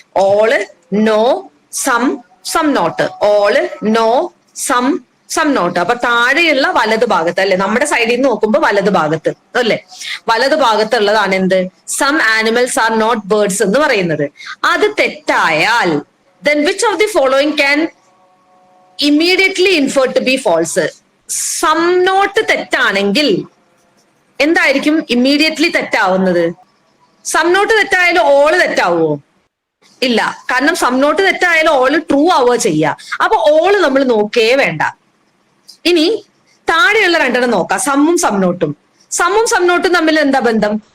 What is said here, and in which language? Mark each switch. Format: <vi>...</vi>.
<en>All, no, some not, all, no, some not.</en> <ml>അപ്പൊ താഴെയുള്ള വലത് ഭാഗത്ത് അല്ലെ, നമ്മുടെ സൈഡിൽ നിന്ന് നോക്കുമ്പോൾ വലത് ഭാഗത്ത് അല്ലെ, വലത് ഭാഗത്തുള്ളതാണ് എന്ത്,</ml> <en>some animals are not birds</en> <ml>എന്ന് പറയുന്നത്. അത് തെറ്റായാൽ</ml> <en>then which of the following can immediately inferred to be false?</en> <ml>Some not തെറ്റാണെങ്കിൽ എന്തായിരിക്കും ഇമ്മീഡിയറ്റ്ലി തെറ്റാവുന്നത്? സം നോട്ട് തെറ്റായാലും ഓള് തെറ്റാവോ? ഇല്ല, കാരണം സം നോട്ട് തെറ്റായാലും ഓള് ട്രൂ ആവുക ചെയ്യുക. അപ്പൊ ഓള് നമ്മൾ നോക്കേ വേണ്ട. ഇനി താഴെയുള്ള രണ്ടെണ്ണം നോക്കാം, സമ്മും സം നോട്ടും തമ്മിൽ എന്താ ബന്ധം?</ml>